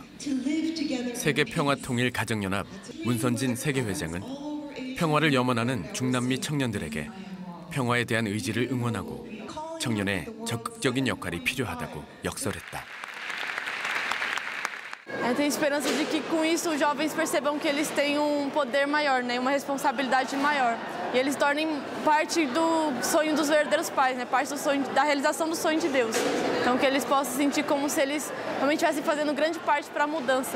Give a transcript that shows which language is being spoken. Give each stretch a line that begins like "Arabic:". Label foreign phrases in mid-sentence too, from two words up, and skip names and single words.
Korean: 세계평화통일 가정연합 문선진 세계회장은 평화를 염원하는 중남미 청년들에게 평화에 대한 의지를 응원하고 청년의 적극적인 역할이 필요하다고 역설했다.
Portuguese: Tenho esperança de que com isso os jovens percebam que eles têm poder maior, né, uma responsabilidade maior. E eles tornem parte do sonho dos verdadeiros pais, né, parte do sonho, da realização do sonho de Deus. Então que eles possam se sentir como se eles realmente estivessem fazendo grande parte para a mudança.